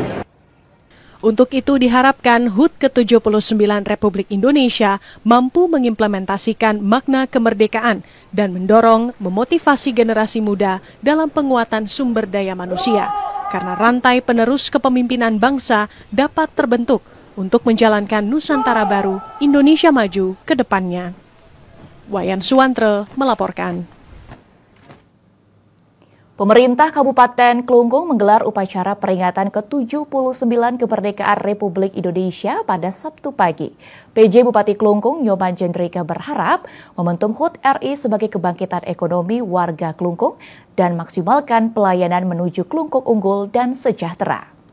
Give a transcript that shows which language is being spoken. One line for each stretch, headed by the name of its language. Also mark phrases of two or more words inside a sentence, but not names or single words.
Indonesian: Untuk itu diharapkan HUT ke-79 Republik Indonesia mampu mengimplementasikan makna kemerdekaan dan mendorong memotivasi generasi muda dalam penguatan sumber daya manusia, karena rantai penerus kepemimpinan bangsa dapat terbentuk untuk menjalankan Nusantara baru Indonesia maju ke depannya. Wayan Suwantre melaporkan. Pemerintah Kabupaten Klungkung menggelar upacara peringatan ke-79 kemerdekaan Republik Indonesia pada Sabtu pagi. PJ Bupati Klungkung Nyoman Jendrika berharap momentum HUT RI sebagai kebangkitan ekonomi warga Klungkung dan maksimalkan pelayanan menuju Klungkung unggul dan sejahtera.